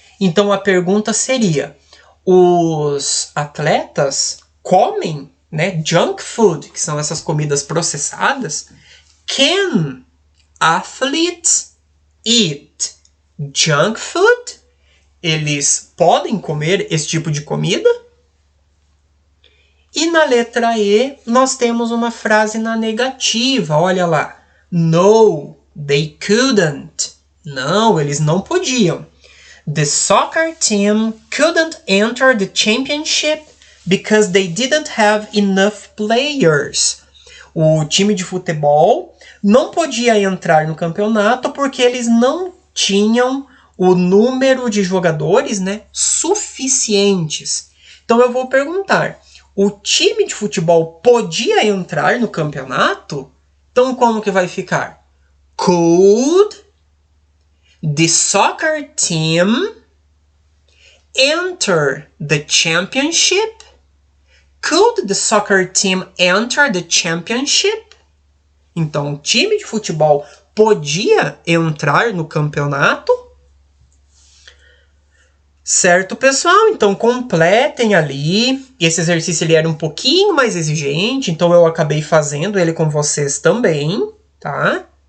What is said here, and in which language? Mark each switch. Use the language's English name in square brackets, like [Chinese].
[Portuguese] Então a pergunta seria, os atletas comem, né, junk food, que são essas comidas processadas? [English] Can athletes eat junk food? [Portuguese] Eles podem comer esse tipo de comida? E na letra E, nós temos uma frase na negativa, olha lá. [English] No, they couldn't. [Portuguese] Não, eles não podiam. [English] The soccer team couldn't enter the championship because they didn't have enough players. [Portuguese] O time de futebol não podia entrar no campeonato porque eles não tinham o número de jogadores, né, suficientes. Então eu vou perguntar, o time de futebol podia entrar no campeonato? Então como que vai ficar? [English] Could the soccer team enter the championship? Could the soccer team enter the championship? [Portuguese] Então, o time de futebol podia entrar no campeonato? Certo, pessoal? Então, completem ali. Esse exercício ele era um pouquinho mais exigente, então eu acabei fazendo ele com vocês também, tá?